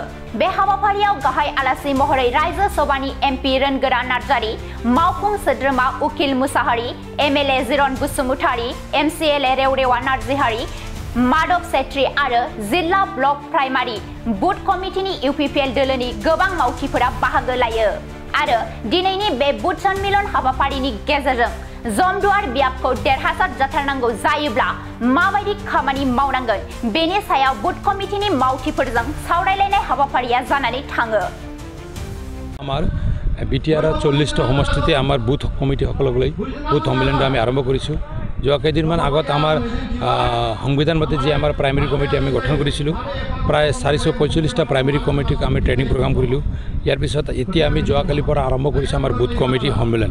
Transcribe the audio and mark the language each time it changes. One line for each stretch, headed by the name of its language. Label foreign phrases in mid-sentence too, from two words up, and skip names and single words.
Bodo: बे हाबाफारियाव गाहाय आलासि महरै रायजो सभानि एमपि रोनगोरा नार्जारी, मावफुं सोद्रोमा उकिल मुसाहारि, एमएलए जिरन बसुमतारी, एमसिएलए रेवरेवा नार्जिहारि, माधव सेट्री आरो जिल्ला ब्लक प्राइमारि बुथ कमिटिनि इउपिपिएल दोलोनि गोबां मावथिफोरा बाहागो लायो। आरो दिनैनि बे बुथ सन्मिलन हाबाफारिनि गेजेरजों जमदुवार बियाबखौ देरहासार जाथारनांगौ जायोब्ला माबायदि खामानि मावनांगोन बेनि सायाव बुथ कमिटिनि मावथिफोरजों सावरायलायनाय हाबाफारिया जानानै थाङो।
Assamese: আমাৰ বিটিআৰ 40টা সমষ্টিতে আমাৰ বুথ কমিটি সকললৈ বুথ সন্মিলনটো আমি আৰম্ভ কৰিছোঁ। যোৱা কেইদিনমান আগত আমাৰ সংবিধানমতে যে আমাৰ প্ৰাইমেৰী কমিটি আমি গঠন কৰিছিলোঁ, প্ৰায় 445টা প্ৰাইমেৰী কমিটিক আমি ট্ৰেইনিং প্ৰগ্ৰাম কৰিলোঁ। ইয়াৰ পিছত এতিয়া আমি যোৱাকালিৰ পৰা আৰম্ভ কৰিছোঁ আমাৰ বুথ কমিটি সন্মিলন।